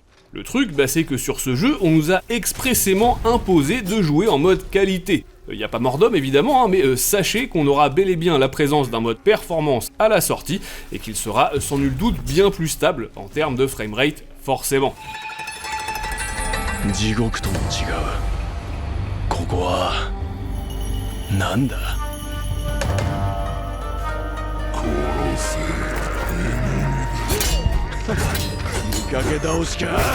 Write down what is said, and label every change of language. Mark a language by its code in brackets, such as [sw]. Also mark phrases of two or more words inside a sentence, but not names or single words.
[fr] Le truc, c'est que sur ce jeu, on nous a expressément imposé de jouer en mode qualité. Il n'y a pas mort d'homme évidemment, hein, mais sachez qu'on aura bel et bien la présence d'un mode performance à la sortie, et qu'il sera sans nul doute bien plus stable en termes de framerate, forcément. [ja] 地獄とも違う。ここはなんだ。見かけ倒しか。